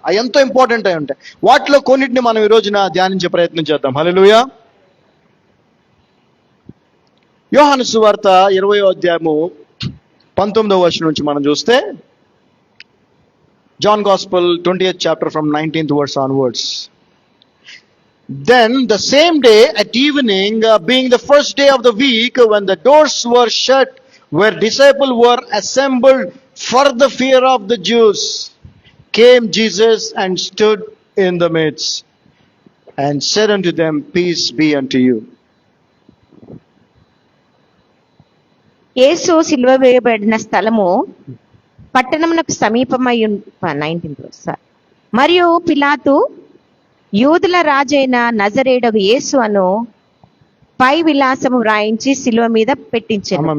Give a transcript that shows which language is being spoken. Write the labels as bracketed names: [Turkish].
[Telugu] అవి ఎంతో ఇంపార్టెంట్ అయి ఉంటాయి. వాటిలో కొన్నిటిని మనం ఈ రోజున ధ్యానించే ప్రయత్నం చేద్దాం. హల్లెలూయా. యోహాను సువార్త 20వ అధ్యాయము 19వ వచనం నుంచి మనం చూస్తే, [English] John Gospel 20th chapter from 19th verse onwards. Then the same day at evening, being the first day of the week, when the doors were shut, where disciples were assembled for the fear of the Jews, came Jesus and stood in the midst, and said unto them, Peace be unto you. [Telugu] యేసు సిలువ వేయబడిన స్థలము పట్టణమునకు సమీపమై [English] 19th verse. [Telugu] మరియు పిలాతు యూదుల రాజైన నజరేయుడగు యేసు అను పై విలాసము వ్రాయించి సిలువ మీద పెట్టించారు.